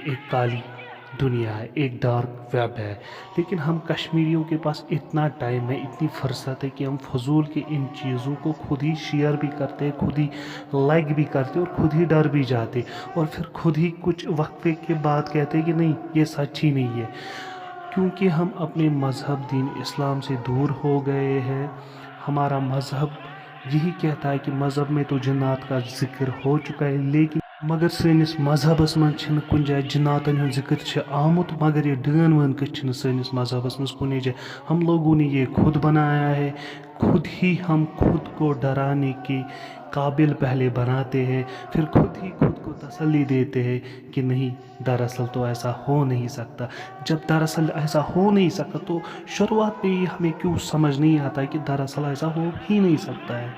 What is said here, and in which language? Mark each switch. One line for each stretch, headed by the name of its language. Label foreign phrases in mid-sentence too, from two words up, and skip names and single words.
Urdu: ایک کالی دنیا ہے، ایک ڈارک ویب ہے، لیکن ہم کشمیریوں کے پاس اتنا ٹائم ہے، اتنی فرصت ہے کہ ہم فضول کی ان چیزوں کو خود ہی شیئر بھی کرتے ہیں، خود ہی لائک بھی کرتے اور خود ہی ڈر بھی جاتے اور پھر خود ہی کچھ وقفے کے بعد کہتے کہ نہیں یہ سچ ہی نہیں ہے، کیونکہ ہم اپنے مذہب دین اسلام سے دور ہو گئے ہیں۔ ہمارا مذہب یہی کہتا ہے کہ مذہب میں تو جنات کا ذکر ہو چکا ہے، لیکن
Kashmiri: مگر سٲنِس مذہبس منٛز چھِنہٕ کُنہِ جایہِ جناتن ہُنٛد ذکر چھِ آمُت، مگر یہ ڈٲن وٲن کِتھ چھِنہٕ سٲنِس مذہبس منٛز کُنی جایہِ۔
Urdu: ہم لوگوں نے یہ خود بنایا ہے، خود ہی ہم خود کو ڈرانے کے قابل پہلے بناتے ہیں، پھر خود ہی خود کو تسلی دیتے ہیں کہ نہیں دراصل تو ایسا ہو نہیں سکتا۔ جب دراصل ایسا ہو نہیں سکتا تو شروعات پہ ہی ہمیں کیوں سمجھ نہیں آتا ہے کہ دراصل ایسا ہو ہی نہیں سکتا ہے۔